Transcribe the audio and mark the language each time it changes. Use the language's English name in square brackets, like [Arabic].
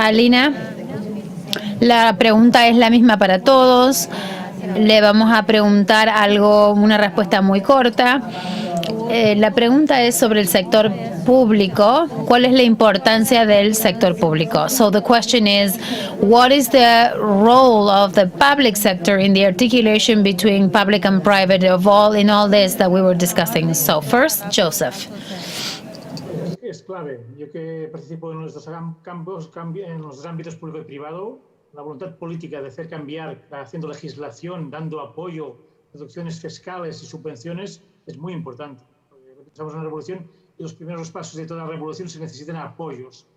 [Spanish] Alina, la pregunta es la misma para todos. Le vamos a preguntar algo, una respuesta muy corta. La pregunta es sobre el sector público. ¿Cuál es la importancia del sector público? [English] So the question is, what is the role of the public sector in the articulation between public and private in all this that we were discussing? So first, Joseph. [Spanish] Es clave. Yo que participo en nuestros campos, en los ámbitos público y privado, la voluntad política de hacer cambiar, haciendo legislación, dando apoyo, reducciones fiscales y subvenciones, es muy importante. Estamos en una revolución y los primeros pasos de toda revolución se necesitan apoyos.